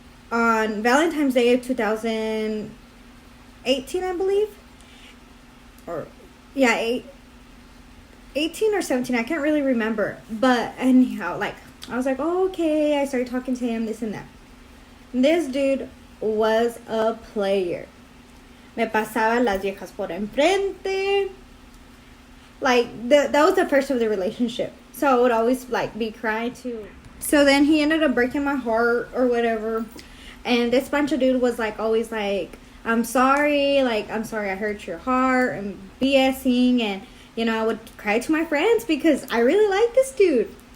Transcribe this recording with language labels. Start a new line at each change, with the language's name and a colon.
English: On Valentine's Day of 2018, I believe. Or, yeah, 18 or 17, I can't really remember. But anyhow, like, I was like, oh, okay. I started talking to him, this and that. This dude was a player.
Spanish: Me pasaba las viejas por enfrente.
English: Like, that was the first of the relationship. So I would always, like, be crying too. So then he ended up breaking my heart or whatever. And this Pancho dude was like always like, I'm sorry I hurt your heart, and BSing, and I would cry to my friends because I really like this dude.